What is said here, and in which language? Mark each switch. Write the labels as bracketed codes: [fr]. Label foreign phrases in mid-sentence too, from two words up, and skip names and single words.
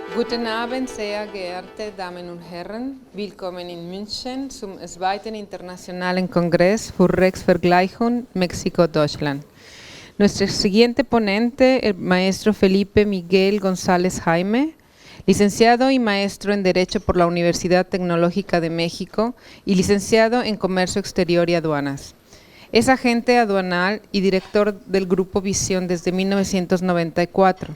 [de] Guten Abend, sehr geehrte Damen und Herren. Willkommen in München zum zweiten internationalen Kongress für Rechtsvergleichung Mexiko-Deutschland. [es] Nuestro siguiente ponente, el maestro Felipe Miguel González Jaime, licenciado y maestro en Derecho por la Universidad Tecnológica de México y licenciado en Comercio Exterior y Aduanas. Es agente aduanal y director del Grupo Visión desde 1994.